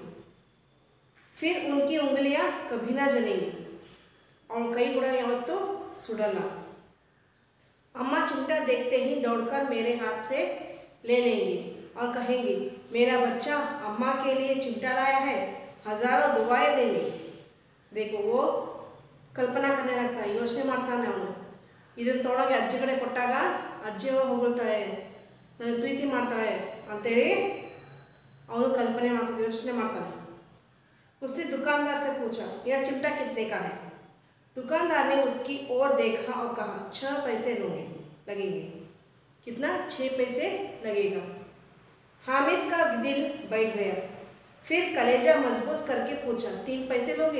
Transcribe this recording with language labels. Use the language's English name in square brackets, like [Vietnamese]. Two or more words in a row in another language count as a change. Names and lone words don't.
[Hindi] फिर उनकी उंगलियां कभी ना जलेंगी और कई गुड़ा यावत्तू सुडला। अम्मा चिमटा देखते ही दौड़कर मेरे हाथ से ले लेंगी और कहेंगी, मेरा बच्चा अम्मा के लिए चिमटा लाया है, हजारों दुआएं देंगे। देखो वो ಕಲ್ಪನಾ करने लगता है, [Kannada] ಯೋಚನೆ ಮಾಡ್ತಾನೆ ಅವನು। ಇದನ್ನು ತೊಗೊಂಡೋಗಿ ಅಜ್ಜಿ ಕಡೆ ಕೊಟ್ಟಾಗ ಅಜ್ಜಿ ಹೊಗಳ್ತಾಳೆ, ನನಗೆ ಪ್ರೀತಿ ಮಾಡ್ತಾಳೆ ಅಂತೇಳಿ ಅವನು ಕಲ್ಪನೆ ಮಾಡ್ಕೊಂಡು ಯೋಚನೆ ಮಾಡ್ತಾನೆ। [Hindi] उसने दुकानदार से पूछा, यह चिमटा कितने का है? दुकानदार ने उसकी ओर देखा और कहा, 6 पैसे लगेंगे। कितना? 6 पैसे लगेगा। हामिद का दिल बैठ गया, फिर कलेजा मजबूत करके पूछा, 3 पैसे लोगे?